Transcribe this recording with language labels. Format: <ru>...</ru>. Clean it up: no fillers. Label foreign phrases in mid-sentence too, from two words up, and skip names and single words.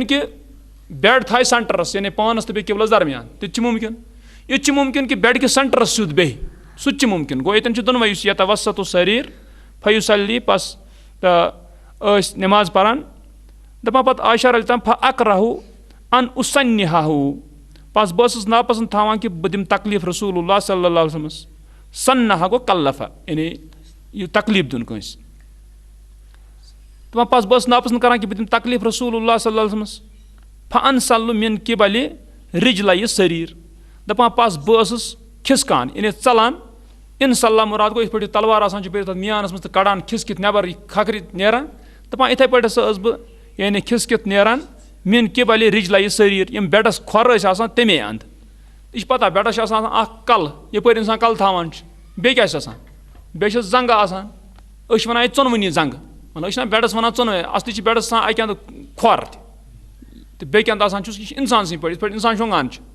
<ks>کہِ بیڈ تھایہِ سینٹرس یعنی پانس تہٕ بیٚیہِ قبلس درمیان تہِ تہِ چھِ مُمکِن یہِ تہِ چھِ مُمکِن کہِ بیڈ کِس سینٹرس سیوٚد بیٚہہِ سُہ تہِ چھُ مُمکِن گوٚو ییٚتٮ۪ن چھُ دۄنوے یُس</ks> <ar>یتوسط السریٖر فیُصلی</ar> <ks>پس تہٕ ٲسۍ نٮ۪ماز پران دَپان پتہٕ عایشہ</ks> <ar>رضی اللہ فاکرہُ ان اُسنِہہُ</ar> <ks>پس بہٕ ٲسٕس ناپسنٛد تھاوان کہِ بہٕ دِمہٕ تکلیٖف رسوٗل اللہ</ks> <ar>صلی اللہ علیہ وسلمس</ar> <ks>سنہا گوٚو کلفا یعنی یہِ تکلیٖف دیُن کٲنٛسہِ دَپان پس بہٕ ٲسٕس ناپسنٛد کران کہِ بہٕ دِمہٕ تکلیٖف رسوٗل اللہ</ks> <ar>صلی اللہ علیہ وسلمس فانسلُ من قبلِ رجلَیہِ سریٖر</ar> <ks>دَپان پس بہٕ ٲسٕس کھِسکان یعنی ژلان انصلہ مُراد گوٚو یِتھ پٲٹھۍ تلوار آسان چھِ بیٚیہِ تَتھ میانس منٛز تہٕ کڑان کھِسکِتھ نٮ۪بر کھکھرِ نیران دَپان یِتھٕے پٲٹھۍ ہسا ٲسٕس بہٕ یعنی کھِسکِتھ نیران</ks> <ar>من قبلِ رجلَیہِ سریٖر</ar> <ks>یِم بیڈس کھۄر ٲسۍ آسان تَمے اَندٕ یہِ چھِ پتہ بیڈس چھِ آسان اکھ کلہٕ یپٲرۍ اِنسان کلہٕ تھاوان چھُ بیٚیہِ کیاہ چھُس آسان بیٚیہِ چھِ زنٛگہٕ آسان أسۍ چھِ وَنان ییٚتہِ ژۄنوٕنی زنٛگہٕ مطلب أسۍ چھِنہ بیڈس وَنان ژۄنوَے اصلی چھِ بیڈس آسان اَکہِ اَندٕ کھۄر تہٕ بیٚکہِ اَندٕ آسان چھُس یہِ چھُ اِنسان سٕنٛدۍ پٲٹھۍ یِتھ پٲٹھۍ اِنسان شۄنٛگان چھُ</ks>